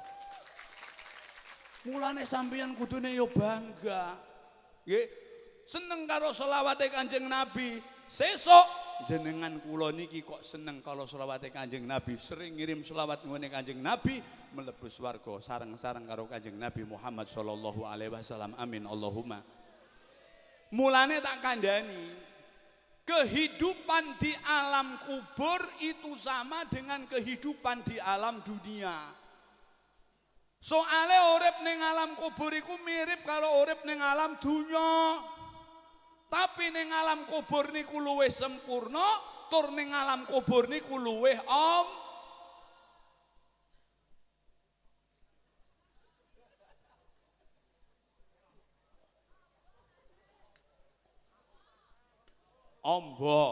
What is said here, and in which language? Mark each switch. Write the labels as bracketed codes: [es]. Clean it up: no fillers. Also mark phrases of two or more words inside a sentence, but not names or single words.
[jv] Mulane sampeyan kudune yo bangga. Nggih. Seneng karo selawate Kanjeng Nabi. Sesuk jenengan kula niki kok seneng kalau selawate Kanjeng Nabi, sering ngirim selawat ngene Kanjeng Nabi mlebu swarga sareng-sareng karo Kanjeng Nabi Muhammad [ar] صلى الله عليه وسلم. آمين اللهم. [jv] Mulane tak kandhani, [id] kehidupan di alam kubur itu sama dengan kehidupan di alam dunia. [jv] Soale urip ning alam kubur iku mirip karo urip ning alam dunya. Tapi ning alam kubur niku luwih sempurna, tur ning alam kubur niku luwih amba.